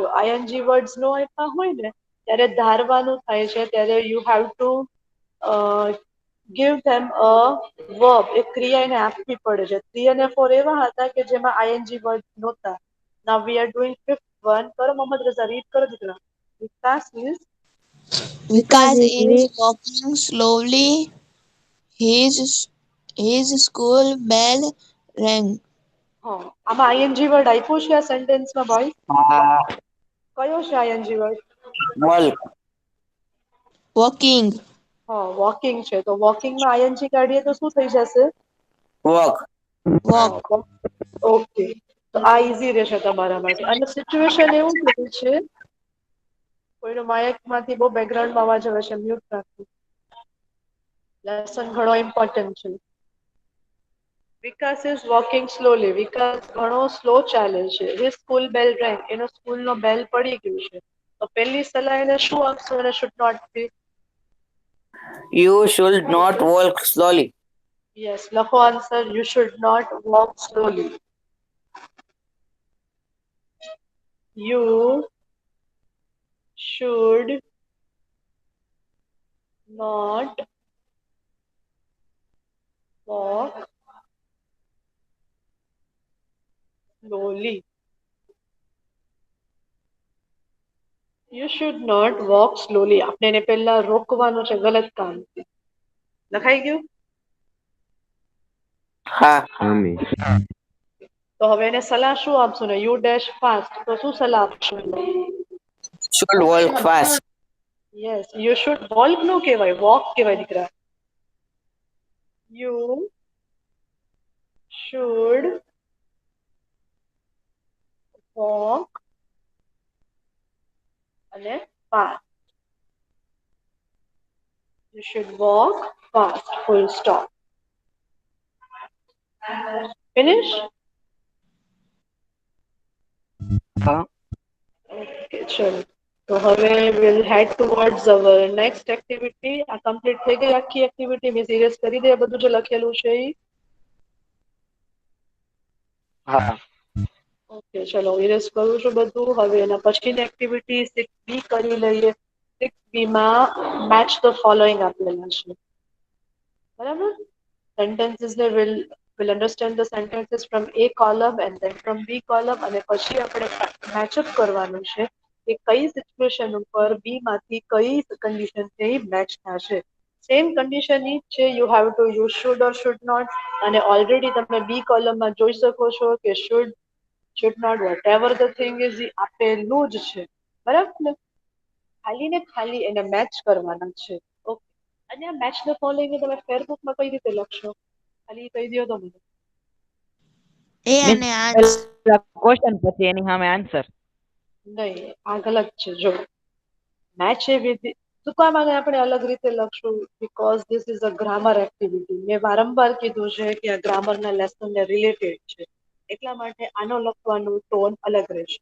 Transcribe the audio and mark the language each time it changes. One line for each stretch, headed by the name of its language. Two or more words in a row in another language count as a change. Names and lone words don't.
English: ING words
Gujarati: નો આપ્યા હોય ને ત્યારે ધારવાનું થાય છે, ત્યારે
English: you have to give them a verb,
Gujarati: એક ક્રિયા એને આપવી પડે છે. 3 અને 4 એવા હતા કે જેમાં
English: ING word
Gujarati: નહોતા.
English: now we are doing 5th one.
Gujarati: કરો મોહમ્મદ રઝા, રીડ કરો દીકરા.
English: Vikas is Vikas is walking slowly. His school bell rang.
Gujarati: હા, આમાં
English: ING word
Gujarati: આપ્યું છે આ સેન્ટેન્સમાં ભાઈ? કયો છે
English: ING word? Walk. Walking.
Gujarati: હા, વોકિંગ છે. તો વોકિંગમાં આઈએનજી કાઢીએ તો શું થઈ જશે?
English: Walk. Walk.
Gujarati: ઓકે, તો આ ઈઝી રહેશે તમારા માટે. અને સિચ્યુએશન એવું થયું છે, કોઈનો માઇકમાંથી બહુ બેકગ્રાઉન્ડમાં અવાજ આવે છે, મ્યુટ રાખવું. લેસન ઘણો ઇમ્પોર્ટન્ટ છે.
English: Vikas is walking slowly.
Gujarati: વિકાસ ઘણો સ્લો ચાલે છે.
English: his school bell rang.
Gujarati: એનો સ્કૂલનો બેલ પડી ગયું છે. તો પહેલી સલાહ એને શું આપશો?
English: એને should not be. You should not walk slowly. યસ, લખો આન્સર. you should not walk slowly. You should not walk slowly. You should not walk slowly.
Gujarati: આપણે એને પહેલા રોકવાનું છે ગલત કામથી. લખાઈ ગયું? Ha. હા મિસ. તો હવે એને સલાહ શું આપશો ને?
English: you dash fast.
Gujarati: તો શું સલાહ આપશો એને?
English: Should walk fast. yes, you should walk
Gujarati: નો કહેવાય, વોક કહેવાય દીકરા.
English: you should walk અને ફાસ્ટ. You should walk fast. Full stop. Finish?
Gujarati: હા.
English: Okay, ચલો. તો હવે we'll head towards our next activity.
Gujarati: આ complete થઈ ગઈ આખી activity. મિસ ઇરેઝ કરી દે બધું જે લખેલું છે ઈ. હા. ઓકે, ચલો ઇરેઝ કરું છું બધું. હવે એના પછીની એક્ટિવિટી 6B કરી લઈએ. 6B માં
English: match the following
Gujarati: આપેલા છે.
English: બરાબર? Sentences ને will understand the sentences from A column and then from B column,
Gujarati: અને પછી આપણે મેચઅપ કરવાનું છે કે કઈ સિચ્યુએશન ઉપર બી માંથી કઈ કન્ડિશન છે એ મેચ થશે.
English: same condition
Gujarati: ઈ જ છે,
English: you have to use should or should not,
Gujarati: અને ઓલરેડી તમે બી કોલમમાં જોઈ શકો છો કે
English: should not whatever the thing is
Gujarati: આપેલું જ છે. બરાબર ને? ખાલી ને ખાલી એને મેચ કરવાના છે. ઓકે, અને આ
English: match the following
Gujarati: તમે ફેરબુકમાં કઈ રીતે લખશો? ખાલી કહી દો તો મને.
English: A Miss,
Gujarati: અને answer. પહેલા question પછી એની સામે answer. નહીં, આ ગલત છે. જો મેચ એ વિધિ શું કામ આને આપણે અલગ રીતે લખશું?
English: because this is a grammar activity.
Gujarati: મેં વારંવાર કીધું છે કે આ ગ્રામરના લેસનને રિલેટેડ છે, એટલા માટે આનો લખવાનું ટોન અલગ રહેશે.